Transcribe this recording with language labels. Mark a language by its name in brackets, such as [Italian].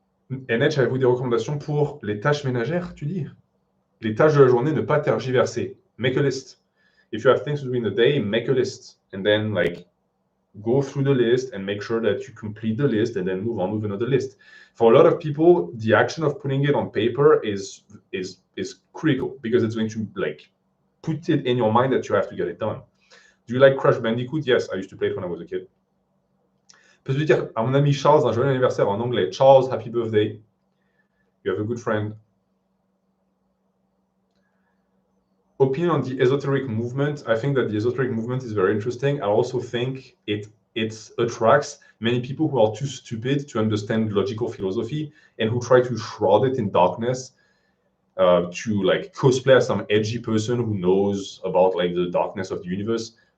[French] NH, avez-vous des recommandations pour les tâches ménagères, tu dis? Les tâches de la journée, ne pas tergiverser. [English] Make a list. If you have things to do in the day, make a list. And then like go through the list and make sure that you complete the list and then move on with another list. For a lot of people, the action of putting it on paper is critical because it's going to like put it in your mind that you have to get it done. Do you like Crash Bandicoot? Yes, I used to play it when I was a kid. [French] Peux-tu dire à mon ami Charles un joyeux anniversaire en anglais? [English] Charles, happy birthday. You have a good friend. Opinion on the esoteric movement. I think that the esoteric movement is very interesting. I also think it attracts many people who are too stupid to understand logical philosophy and who try to shroud it in darkness to like cosplay as some edgy person who knows about like the darkness of the universe.